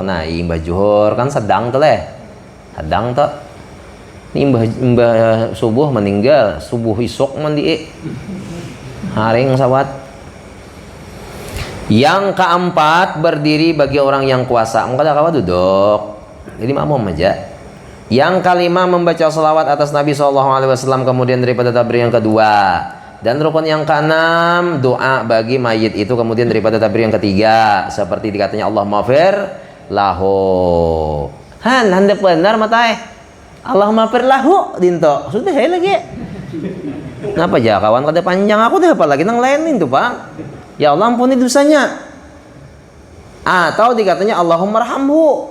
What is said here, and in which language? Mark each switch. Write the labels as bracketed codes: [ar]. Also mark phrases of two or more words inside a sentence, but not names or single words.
[bjn] Nah, imbah juhur kan sedang tuh leh. Sedang tuh. Ini imbah subuh meninggal, subuh isuk mandi. Haring sawat. [id] Yang keempat, berdiri bagi orang yang kuasa. [bjn] Maka kawa duduk. Jadi makmum aja. [id] Yang kelima membaca salawat atas Nabi SAW kemudian daripada takbir yang kedua. Dan rukun yang keenam doa bagi mayit itu kemudian daripada takbir yang ketiga seperti dikatanya [ar] الله اغفر له. [bjn] Handap benar matai. [ar] الله اغفر له [bjn] dinto. [id] Sudah lagi. [bjn] Kenapa aja kawan kada panjang aku deh apalagi nang lain itu, Pak. [id] Ya Allah ampuni dosanya. Atau dikatanya [ar] اللهم ارحمه.